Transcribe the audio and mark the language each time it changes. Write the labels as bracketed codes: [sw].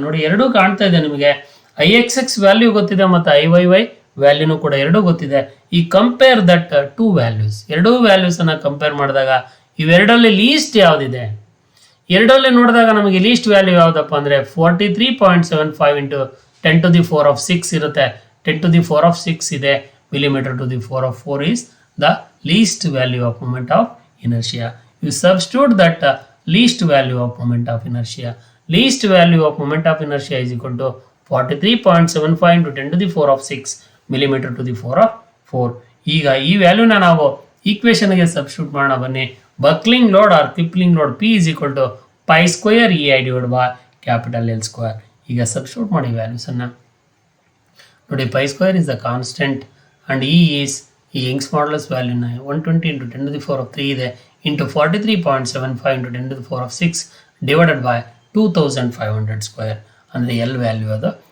[kn] ನೋಡಿ ಎರಡೂ ಕಾಣ್ತಾ ಇದೆ ನಿಮಗೆ, ಐ ಎಕ್ಸ್ ಎಕ್ಸ್ ವ್ಯಾಲ್ಯೂ ಗೊತ್ತಿದೆ ಮತ್ತು ಐ ವೈ ವೈ ವ್ಯಾಲ್ಯೂನು ಕೂಡ ಎರಡೂ ಗೊತ್ತಿದೆ. ಈ [en] compare that two values, [kn] ಎರಡೂ ವ್ಯಾಲ್ಯೂಸ್ ಅನ್ನ ಕಂಪೇರ್ ಮಾಡಿದಾಗ ಇವೆರಡರಲ್ಲಿ ಲೀಸ್ಟ್ ಯಾವುದಿದೆ, ಎರಡರಲ್ಲಿ ನೋಡಿದಾಗ ನಮಗೆ ಲೀಸ್ಟ್ ವ್ಯಾಲ್ಯೂ ಯಾವುದಪ್ಪ ಅಂದರೆ 43.75 ಇಂಟು 10 ಟು ದಿ 4 ಆಫ್ 6 ಇರುತ್ತೆ. 10 to the 4 of 6 ಇದೆ, [en] millimeter to the 4 of 4 is the least value of moment of inertia. You substitute that least value of moment of inertia. Least value of moment of inertia is equal to 43.75 into 10 to the 4 of 6 millimeter to the 4 of 4. [kn] ಈಗ ಈ ವ್ಯಾಲ್ಯೂನ ನಾವು ಈಕ್ವೇಶನ್ಗೆ substitute ಮಾಡೋಣ ಬನ್ನಿ. [en] Buckling load or crippling load P is equal to pi square E I divide by capital L square. [kn] ಈಗ substitute ಮಾಡಿ ವ್ಯಾಲ್ಯೂಸನ್ನು ನೋಡಿ. [en] Pi square is the constant and E is ಈ Young's modulus ವ್ಯಾಲ್ಯೂನ 120 into 10 to the 4 of 3 ಇದೆ, into 43.75 into 10 to the 4 of 6 divided by 2500 square ಅಂದರೆ L value ಅದು.